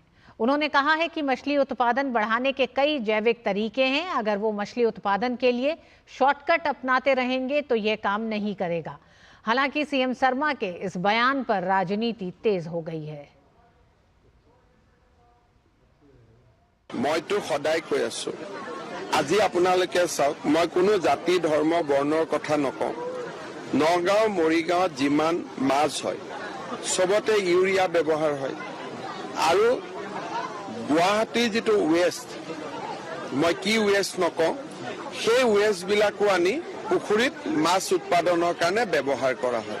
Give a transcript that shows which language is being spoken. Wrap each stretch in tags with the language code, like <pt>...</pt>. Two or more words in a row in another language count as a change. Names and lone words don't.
<hi>उन्होंने कहा है कि मछली उत्पादन बढ़ाने के कई जैविक तरीके हैं। अगर वो मछली उत्पादन के लिए शॉर्टकट अपनाते रहेंगे तो ये काम नहीं करेगा। हालांकि सीएम शर्मा के इस बयान पर राजनीति तेज हो गई है।</hi> <as>মই তো সদায় কৈ আছো আজি আপোনালোকে চাওক মই কোনো জাতি ধৰ্ম বৰ্ণৰ কথা নকওঁ নগাঁও মৰিগাঁও যিমান মাছ হয় সবতে ইউৰিয়া ব্যৱহাৰ হয় আৰু গুৱাহাটীৰ যেটো ওয়েস্ট মই কি ওয়েস্ট নকওঁ সেই ওয়েস্ট বিলাকো আনি পুখুৰীত মাছ উৎপাদনৰ কাৰণে ব্যৱহাৰ কৰা হয়</as>